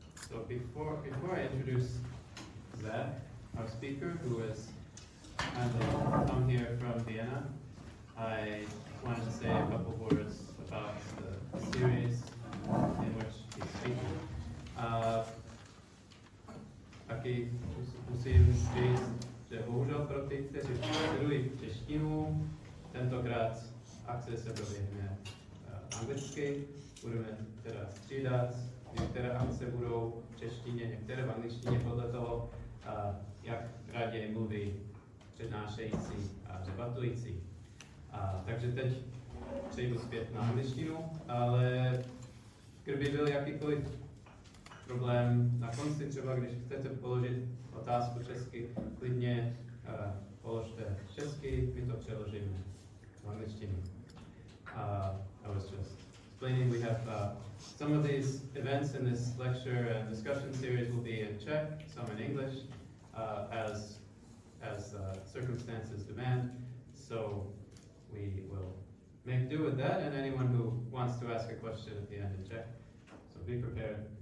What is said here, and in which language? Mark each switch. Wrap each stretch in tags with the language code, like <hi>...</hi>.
<en>So before I introduce Zach, our speaker, who has come here from Vienna, I wanted to say a couple words about the series in which he's speaking.</en> <cs>Taky musím říct, že bohužel pro ty, kteří studují češtinu, tentokrát akce se proběhne anglicky, budeme teda střídat, některé akce budou v češtině, některé v angličtině podle toho, jak raději mluví přednášející a debatující. Takže teď přejdu zpět na angličtinu, ale kdyby byl jakýkoliv problém na konci, třeba když chcete položit otázku česky, klidně položte česky, my to přeložíme v angličtině.</cs> <en>I was just explaining, we have some of these events in this lecture and discussion series will be in Czech, some in English, as circumstances demand. So we will make do with that, and anyone who wants to ask a question at the end in Czech, so be prepared.</en>